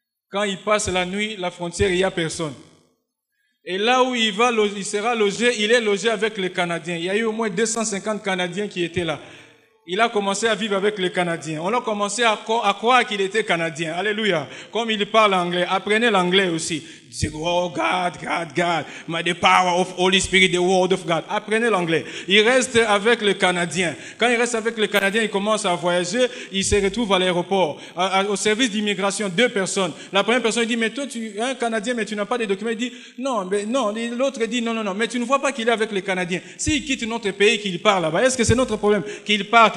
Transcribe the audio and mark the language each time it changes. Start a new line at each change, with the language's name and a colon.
French: Quand il passe la nuit, la frontière, il n'y a personne. Et là où il va, il sera logé, il est logé avec les Canadiens. Il y a eu au moins 250 Canadiens qui étaient là. Il a commencé à vivre avec les Canadiens. On a commencé à croire qu'il était Canadien. Alléluia. Comme il parle anglais, apprenez l'anglais aussi.
English: Oh God, God, God, the power of Holy Spirit, the word of God.
French: Apprenez l'anglais. Il reste avec les Canadiens. Quand il reste avec les Canadiens, il commence à voyager. Il se retrouve à l'aéroport, au service d'immigration, 2 personnes. La première personne il dit, mais toi, tu es un Canadien, mais tu n'as pas de documents. Il dit, non, mais non. L'autre dit, non, non, non, mais tu ne vois pas qu'il est avec les Canadiens. S'il quitte notre pays, qu'il part là-bas, est-ce que c'est notre problème qu'il parte?